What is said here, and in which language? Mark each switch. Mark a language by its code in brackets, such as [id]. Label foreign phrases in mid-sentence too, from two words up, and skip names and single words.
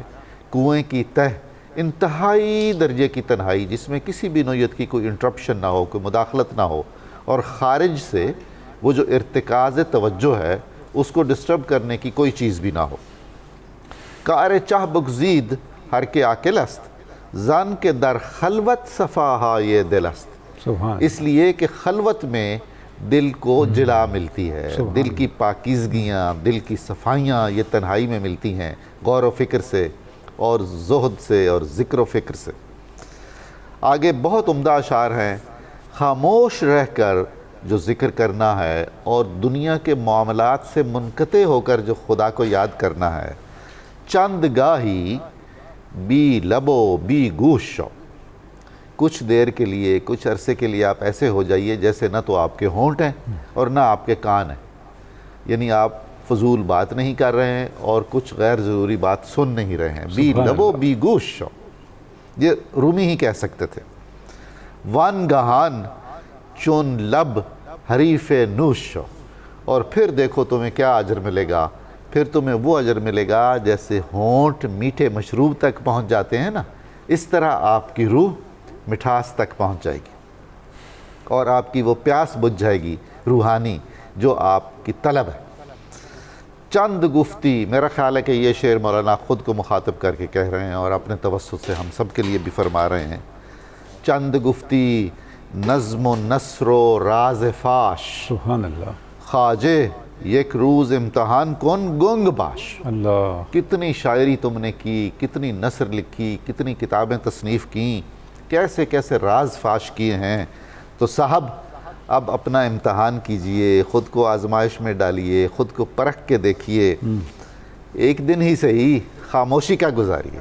[ur] کنویں کی تہ انتہائی درجے کی تنہائی جس میں کسی بھی نوعیت کی کوئی انٹرپشن نہ ہو، کوئی مداخلت نہ ہو، اور خارج سے وہ جو ارتکاز توجہ ہے اس کو ڈسٹرب کرنے کی کوئی چیز بھی نہ ہو۔ [fa] کار چاہ بگزید ہر کے عاقل است، زن کے در خلوت صفاہا یہ دل است، [ur] اس لیے کہ خلوت میں دل کو جلا ملتی ہے، دل کی پاکیزگیاں، دل کی صفائیاں یہ تنہائی میں ملتی ہیں، غور و فکر سے اور زہد سے اور ذکر و فکر سے۔ آگے بہت عمدہ اشعار ہیں۔ خاموش رہ کر جو ذکر کرنا ہے اور دنیا کے معاملات سے منقطع ہو کر جو خدا کو یاد کرنا ہے، [fa] چند گاہی بی لبو بی گوش شو، [ur] کچھ دیر کے لیے، کچھ عرصے کے لیے آپ ایسے ہو جائیے جیسے نہ تو آپ کے ہونٹ ہیں اور نہ آپ کے کان ہیں، یعنی آپ فضول بات نہیں کر رہے ہیں اور کچھ غیر ضروری بات سن نہیں رہے ہیں۔ [fa] بی لبو بی گوش شو، [ur] یہ رومی ہی کہہ سکتے تھے۔ [fa] وان گہان چون لب حریف نوش شو، [ur] اور پھر دیکھو تمہیں کیا اجر ملے گا، پھر تمہیں وہ اجر ملے گا جیسے ہونٹ میٹھے مشروب تک پہنچ جاتے ہیں نا، اس طرح آپ کی روح مٹھاس تک پہنچ جائے گی اور آپ کی وہ پیاس بجھ جائے گی روحانی جو آپ کی طلب ہے۔ [fa] چند گفتی، [ur] میرا خیال ہے کہ یہ شعر مولانا خود کو مخاطب کر کے کہہ رہے ہیں اور اپنے توسط سے ہم سب کے لیے بھی فرما رہے ہیں۔ [fa] چند گفتی نظم و نثر و راز فاش، [ar] سبحان اللہ، [fa] خواجہ یک روز امتحان کن گنگ باش۔ [ur] اللہ، کتنی شاعری تم نے کی، کتنی نثر لکھی، کتنی کتابیں تصنیف کیں، کیسے کیسے راز فاش کیے ہیں، تو صاحب اب اپنا امتحان کیجئے، خود کو آزمائش میں ڈالیے، خود کو پرکھ کے دیکھیے، ایک دن ہی صحیح خاموشی کا گزاریے۔